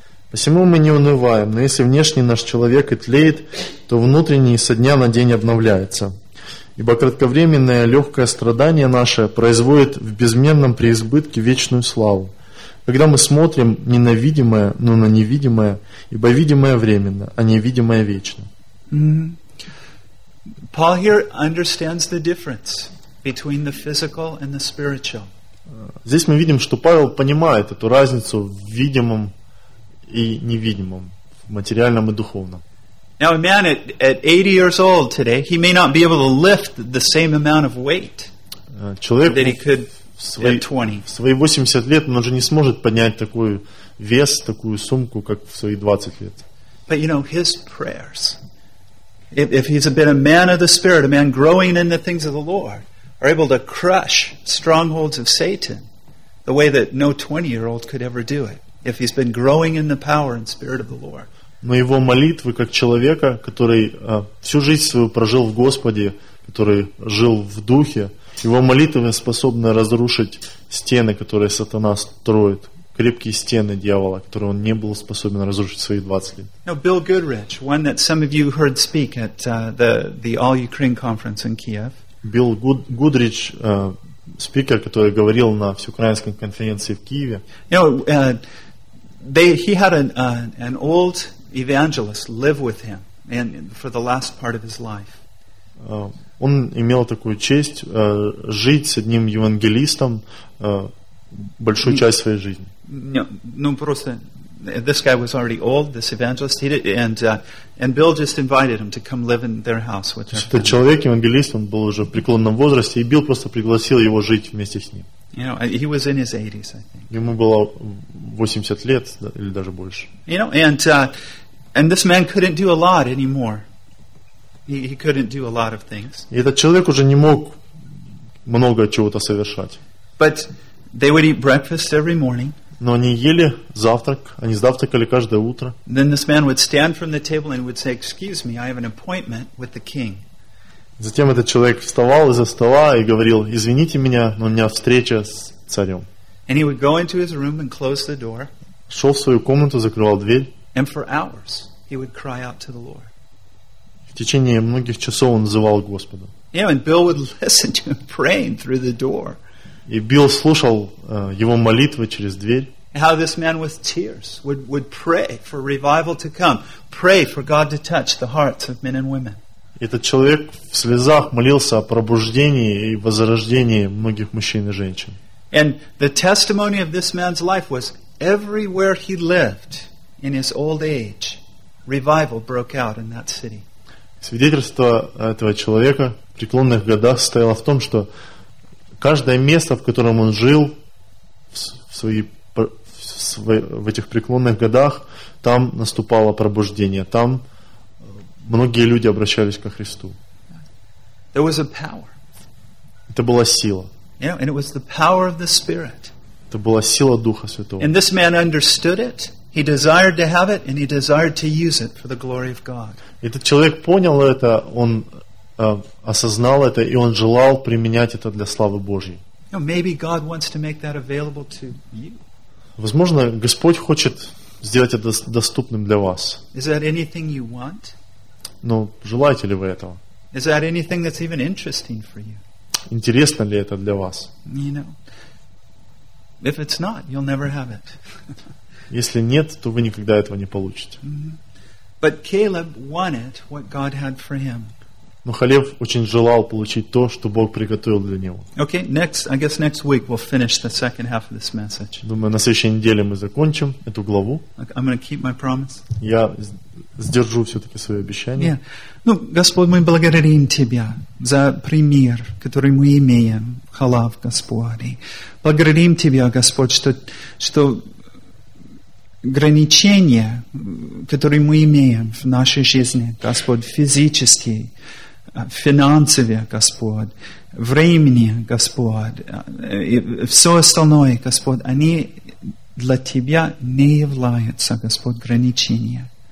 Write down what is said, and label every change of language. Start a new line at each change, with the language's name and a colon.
Russian: «Посему мы не унываем, но если внешний наш человек и тлеет, то внутренний со дня на день обновляется. Ибо кратковременное легкое страдание наше производит в безмерном преизбытке вечную славу, когда мы смотрим не на видимое, но на невидимое, ибо видимое временно, а невидимое вечно».
English: Paul here understands the difference between the physical and the spiritual.
Russian: Здесь мы видим, что Павел понимает эту разницу в видимом и невидимом, в материальном и духовном.
English: Now a man at 80 years old today, he may not be able to lift the same amount of weight that he could at 20.
Russian: В свои 80 лет он уже не сможет поднять такой вес, такую сумку, как в свои 20 лет.
English: But you know, his prayers, if he's been a man of the Spirit, a man growing in the things of the Lord, are able to crush strongholds of Satan the way that no 20-year-old could ever do it, if he's been growing in the power and Spirit of the Lord.
Russian: Но его молитвы, как человека, который всю жизнь свою прожил в Господе, который жил в Духе, его молитвы способны разрушить стены, которые сатана строит, крепкие стены дьявола, которые он не был способен разрушить в свои 20 лет.
English: Now, Bill Goodrich, one that some of you heard speak at the All-Ukraine conference in Kiev.
Russian: Билл Гудрич, спикер, который говорил на всеукраинской конференции в Киеве.
English: You know, he had an old evangelist live with him and for the last part of his life.
Russian: Он имел такую честь жить с одним евангелистом большую часть своей жизни. Ну просто
English: this guy was already old, this evangelist, and Bill just invited him to come live in their house with him.
Russian: Этот человек, евангелист, он был уже в преклонном возрасте, и Билл просто пригласил его жить вместе с ним.
English: You know, he was in his 80s, I think.
Russian: Ему было 80 лет или даже больше.
English: You know, and this man couldn't do a lot anymore. He couldn't do a lot of things.
Russian: И этот человек уже не мог много чего-то совершать.
English: But they would eat breakfast every morning.
Russian: Но они ели завтрак, они завтракали каждое утро.
English: Then this man would stand from the table and would say, "Excuse me, I have an appointment with the king."
Russian: Затем этот человек вставал из-за стола и говорил: "Извините меня, но у меня встреча с царем."
English: And he would go into his room and close the door.
Russian: Шел в свою комнату, закрывал дверь.
English: And for hours he would cry out to the Lord.
Russian: В течение многих часов он взывал Господа.
English: Yeah, and Bill would listen to him praying through the door.
Russian: И Билл слушал его молитвы через дверь.
English: How this man with tears would pray for revival to come, pray for God to touch the hearts of men and women.
Russian: Этот человек в слезах молился о пробуждении и возрождении многих мужчин и женщин.
English: And the testimony of this man's life was everywhere he lived. In his old age, revival broke out in that city.
Russian: Свидетельство этого человека в преклонных годах состояло в том, что каждое место, в котором он жил в этих преклонных годах, там наступало пробуждение. Там многие люди обращались ко Христу.
English: There was a power.
Russian: Это была сила.
English: Yeah, and it was the power of the Spirit.
Russian: Это была сила Духа Святого.
English: And this man understood it. He desired to have it, and he desired to use it for the glory of God.
Russian: Этот человек понял это, он осознал это, и он желал применять это для славы Божьей.
English: You know, maybe God wants to make that available to you.
Russian: Возможно, Господь хочет сделать это доступным для вас.
English: Is that anything you want?
Russian: Но желаете ли вы этого?
English: Is that anything that's even interesting for you?
Russian: Интересно ли это для вас?
English: You know, if it's not, you'll never have it.
Russian: Если нет, то вы никогда этого не получите.
English: But Caleb wanted what God had for him.
Russian: Но Халев очень желал получить то, что Бог приготовил для него.
English: Okay, next, I guess next week we'll finish the second half of this message.
Russian: Думаю, на следующей неделе мы закончим эту главу.
English: I'm going to keep my promise.
Russian: Я сдержу все-таки свое обещание.
English: Yeah.
Russian: Ну, Господь, мы благодарим Тебя за пример, который мы имеем, Халав Господи. Благодарим Тебя, Господь, что ограничения, которые мы имеем в нашей жизни, Господь, физически, финансовые, Господь, времени, Господь, и все остальное, Господь, они для Тебя не являются, Господь, ограничения.